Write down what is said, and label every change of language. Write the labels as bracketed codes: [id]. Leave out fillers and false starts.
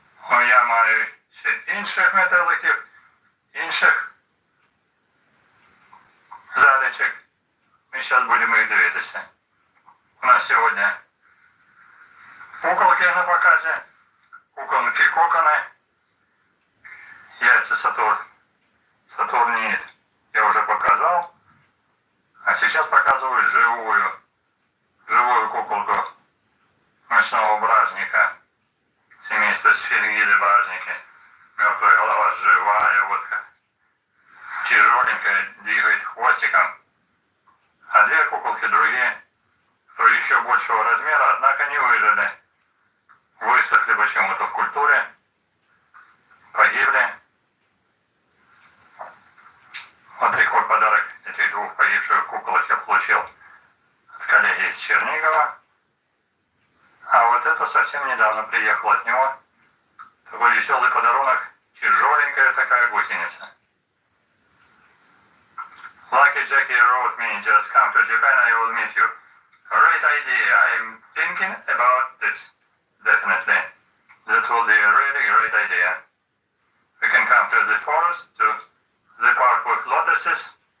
[uk] Я маю ще інших метеликів, інших лялечок. Ми зараз будемо їх дивитися. У нас сьогодні куколки на показі, куколки-кокони, [ru] яйца Сатурнид я уже показал, а сейчас показываю живую куколку ночного бражника, семейства сфингиды бражники. Мертвая голова живая, вот тяжеленькая, двигает хвостиком. А две куколки другие, кто еще большего размера, однако не выжили. Высохли почему-то в культуре, погибли. Вот такой подарок этих двух погибших куколок я получил от коллеги из Чернигова. А вот это совсем недавно приехал от него. Такой веселый подарунок, тяжеленькая такая гусеница. [en] Lucky Jackie wrote me, just come to Japan, I will meet you. Great idea, I'm thinking about it, definitely. That will be a really great idea. We can come to the forest, to the park with lotuses.